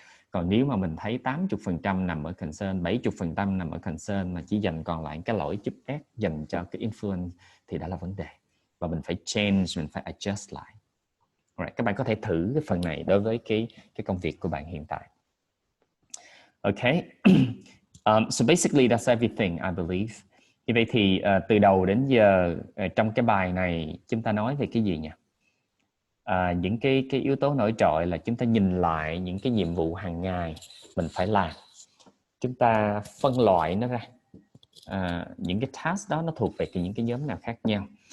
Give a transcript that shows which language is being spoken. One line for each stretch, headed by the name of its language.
Vietnamese: Còn nếu mà mình thấy 80% nằm ở concern, 70% nằm ở concern mà chỉ dành còn lại cái lỗi chút ép dành cho cái influence thì đó là vấn đề. Và mình phải change, mình phải adjust lại. Right. Các bạn có thể thử cái phần này đối với cái công việc của bạn hiện tại.
English: Okay. So basically that's everything I believe.
Vietnamese: Như vậy thì từ đầu đến giờ trong cái bài này chúng ta nói về cái gì nhỉ? Những cái yếu tố nổi trội là chúng ta nhìn lại những cái nhiệm vụ hàng ngày mình phải làm. Chúng ta phân loại nó ra. Những cái task đó nó thuộc về những cái nhóm nào khác nhau.